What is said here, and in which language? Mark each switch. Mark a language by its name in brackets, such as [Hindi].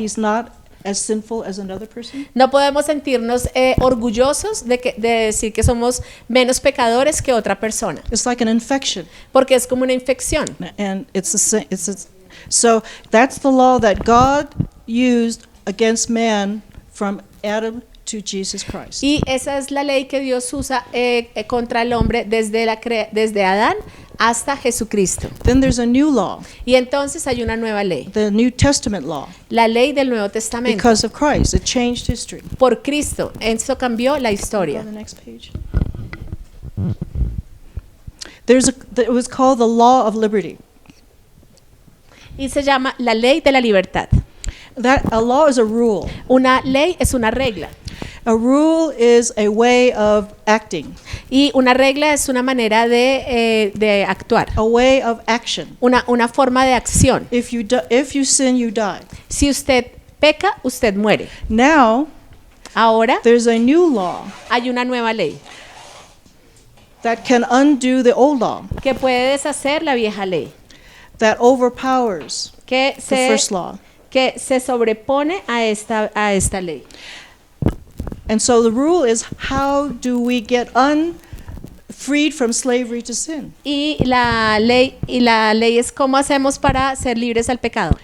[English] he's not as sinful as another person. [Spanish] No podemos sentirnos orgullosos de decir que somos menos pecadores que otra persona, [English] It's like an infection, [Spanish] porque es como una infección. [English] and so that's the law that God used against man from Adam to Jesus Christ. [Spanish] Y esa es la ley que Dios usa contra el hombre desde Adán hasta Jesucristo. [English] Then there's a new law, [Spanish] Y entonces hay una nueva ley, [English] the New Testament law, [Spanish] la ley del Nuevo Testamento. [English] because of Christ. It changed history. [Spanish] Por Cristo, eso cambió la [English] Go [Spanish] historia. [English] to the next page. It was called the law of liberty. [Spanish] Y se llama la ley de la libertad. [English] A law is a rule. [Spanish] Una ley es una regla. [English] A rule is a way of acting, [Spanish] Y una regla es una manera de actuar, [English] a way of action. [Spanish] una forma de acción. [English] If you sin, you die. [Spanish] Si usted peca, usted muere. [English] Now, [Spanish] Ahora [English] there's a new law [Spanish] hay una nueva ley [English] that can undo the old law, [Spanish] que puede deshacer la vieja ley, [English] that overpowers [Spanish] que [English] the first law. [Spanish] se sobrepone a esta ley. [English] And so the rule is, how do we get freed from slavery to sin? [Spanish] Y la ley es cómo hacemos para ser libres al pecado